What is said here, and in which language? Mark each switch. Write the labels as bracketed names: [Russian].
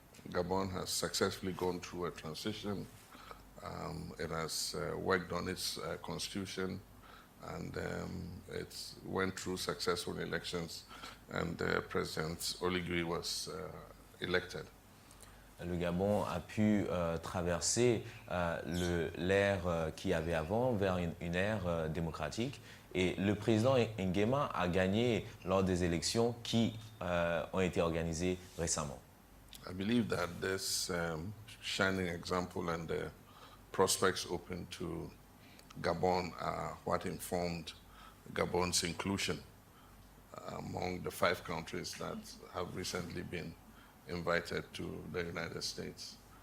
[English] Gabon has successfully gone through a transition. It has worked on its constitution, and it went through successful elections, and President Oligui was elected. [French] Le Gabon a pu traverser l'ère qu'il y avait avant vers une ère démocratique, et le président Nguema a gagné lors des élections qui ont été organisées récemment. [English] I believe that this shining example and the prospects open to Gabon are what informed Gabon's inclusion among the 5 countries that have recently been invited to the United States.